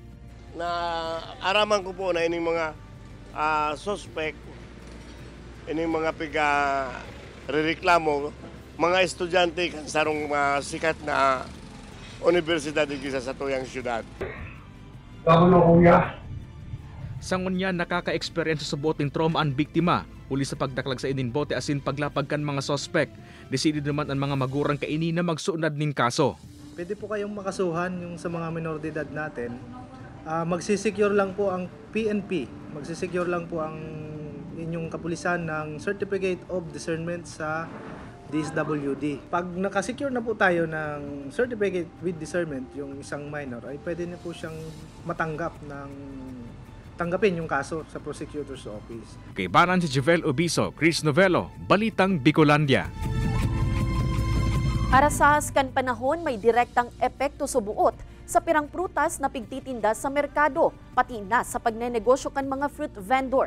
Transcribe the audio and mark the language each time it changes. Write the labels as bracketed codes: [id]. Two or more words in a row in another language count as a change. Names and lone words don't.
[bik] Na araman ko po na ining mga sospek, ining mga re-reklamo, mga estudyante kan sarong sikat na universidad dito sa tuyang syudad. Sa ngunyan nakaka-experience sa [en] boting trauma [bik] ang biktima, uli sa pagdaklag sa inin bote asin paglapag kan mga sospek. Decided naman ang mga magurang kaini na magsuunad nin kaso. [tl] Pwede po kayong makasuhan yung sa mga minor de edad natin. Magsisecure lang po ang PNP, magsisecure lang po ang inyong kapulisan ng [en] Certificate of Discernment [tl] sa DSWD. Pag nakasecure na po tayo ng [en] Certificate with Discernment, [tl] yung isang minor, ay pwede na po siyang tanggapin yung kaso sa [en] prosecutor's office. [bik] Kay Banan si Javel Obiso, Chris Novello, Balitang Bicolandia. Arasahas kan panahon may direktang epekto sa buot sa pirang prutas na pigtitinda sa merkado, pati na sa pagnenegosyo kan mga [en] fruit vendor.